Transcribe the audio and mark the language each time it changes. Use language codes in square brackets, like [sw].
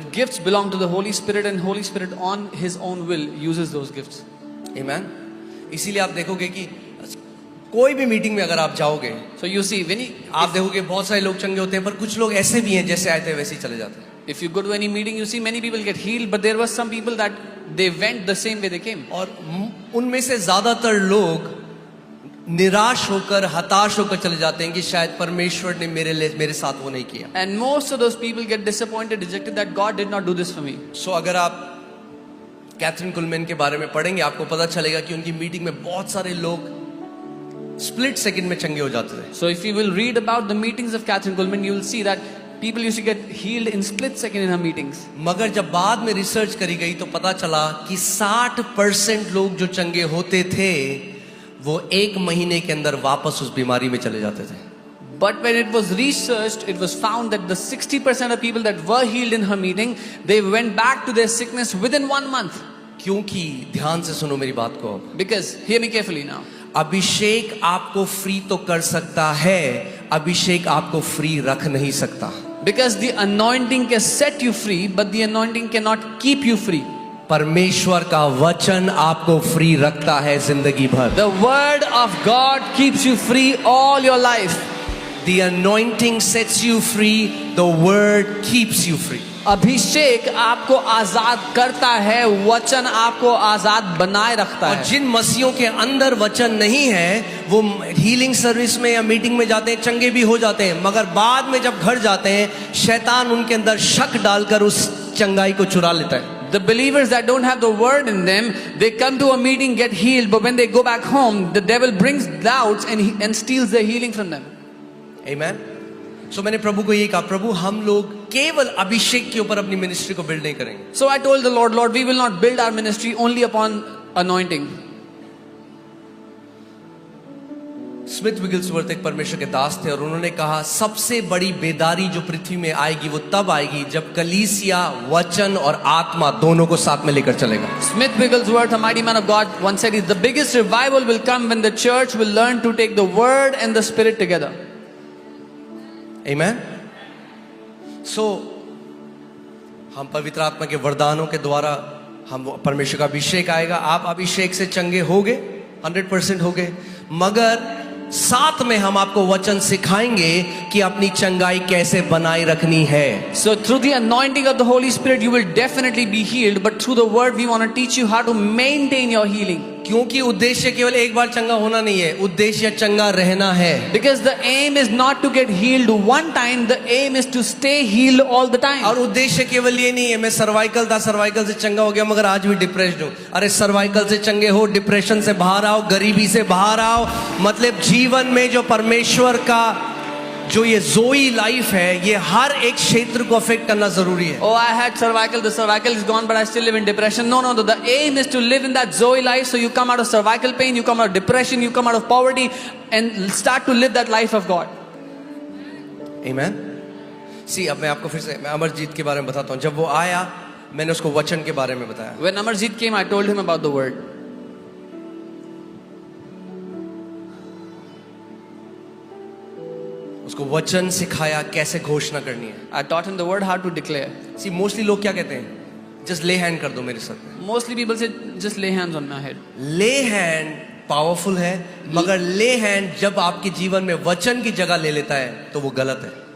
[en] The gifts belong to the Holy Spirit, and Holy Spirit on His own will uses those gifts. [hi] है। आमीन। इसीलिए आप देखोगे कि कोई भी मीटिंग में अगर आप जाओगे, [en] So you see, when you, [hi] आप देखोगे बहुत सारे लोग चंगे होते हैं, पर कुछ लोग ऐसे भी हैं जैसे आए थे वैसे ही चले जाते हैं. [en] if you go to any meeting, you see many people get healed, but there were some people that they went the same way they came. [hi] और उनमें से ज्यादातर लोग निराश होकर, हताश होकर चले जाते हैं कि शायद परमेश्वर ने मेरे साथ वो नहीं किया. [en] And most of those people get disappointed, dejected that God did not do this for me. [hi] सो अगर आप कैथरीन कुलमैन के बारे में पढ़ेंगे, आपको पता चलेगा कि उनकी मीटिंग में बहुत सारे लोग स्प्लिट सेकंड में चंगे हो जाते थे. [en] So if you will read about the meetings of Catherine Kuhlman, you will see that people used to get healed in split second in her meetings. [hi] मगर जब बाद में रिसर्च करी गई तो पता चला कि 60% लोग जो चंगे होते थे वो 1 महीने के अंदर वापस उस बीमारी में चले जाते थे. [en] But when it was researched, it was found that the 60% of people that were healed in her meeting, they went back to their sickness within 1 month. [hi] क्योंकि ध्यान से सुनो मेरी बात को. [en] Because, hear me carefully now. [hi] अभिषेक आपको free तो कर सकता है, अभिषेक आपको फ्री रख नहीं सकता. [en] Because the anointing can set you free, but the anointing cannot keep you free. [hi] परमेश्वर का वचन आपको फ्री रखता है जिंदगी भर. [en] The word of God keeps you free all your life. The anointing sets you free, the word keeps you free. [hi] अभिषेक आपको आजाद करता है, वचन आपको आजाद बनाए रखता और है. जिन मसीहों के अंदर वचन नहीं है, वो हीलिंग सर्विस में या मीटिंग में जाते हैं, चंगे भी हो जाते हैं, मगर बाद में जब घर जाते हैं शैतान उनके अंदर शक डालकर उस चंगाई को चुरा लेता है. [en] The believers that don't have the word in them, they come to a meeting, get healed, but when they go back home, the devil brings doubts and steals their healing from them. Amen. [hi] So मैंने प्रभु को यही कहा, प्रभु हम लोग केवल अभिषेक के ऊपर अपनी मिनिस्ट्री को बिल्ड नहीं करेंगे. [en] So I told the Lord, Lord, we will not build our ministry only upon anointing. [hi] Smith विगिल्सवर्थ एक परमेश्वर के दास थे और उन्होंने कहा सबसे बड़ी बेदारी जो पृथ्वी में आएगी वो तब आएगी जब कलीसिया वचन और आत्मा दोनों को साथ में लेकर चलेगा. [en] Smith Wigglesworth, a mighty man of God, once said, the biggest revival will come when the church will learn to take the word and the spirit together. Amen. [hi] So हम पवित्र आत्मा के वरदानों के द्वारा हम परमेश्वर का अभिषेक आएगा. आप अभिषेक से चंगे होगे, 100% होगे, मगर साथ में हम आपको वचन सिखाएंगे कि अपनी चंगाई कैसे बनाए रखनी है. [en] So through the anointing of the Holy Spirit, you will definitely be healed, but through the word, we want to teach you how to maintain your healing. [hi] क्योंकि उद्देश्य केवल एक बार चंगा होना नहीं है, उद्देश्य चंगा रहना है. [en] Because the aim is not to get healed one time, the aim is to stay healed all the time. [hi] और उद्देश्य केवल ये नहीं है मैं सर्वाइकल था, सर्वाइकल से चंगा हो गया मगर आज भी डिप्रेस्ड हूं. अरे सर्वाइकल से चंगे हो, डिप्रेशन से बाहर आओ, गरीबी से बाहर आओ. मतलब जीवन में जो परमेश्वर का जो ये जोई लाइफ है, ये हर एक क्षेत्र को अफेक्ट करना जरूरी है. [en] Oh, I had cervical, the cervical is gone, but I still live in depression. No, the aim is to live in that Zoe life. So you come out of cervical pain, you come out of depression, you come out of poverty, and start to live that life of God. Amen. [hi] See, अब मैं आपको फिर से मैं अमरजीत के बारे में बताता हूँ. जब वो आया, मैंने उसको वचन के बारे में बताया. [en] When Amarjeet came, I told him about the word. [hi] उसको वचन सिखाया कैसे घोषणा करनी है. [en] I taught him the word, how to declare. [hi] C mostly लोग क्या कहते हैं, [en] just ले hand [hi] कर दो मेरे सर पे. [en] Mostly people say, just lay hands on my head. [hi] ले हैंड पावरफुल है, मगर ले हैंड जब आपके जीवन में वचन की जगह ले लेता है तो वो गलत है.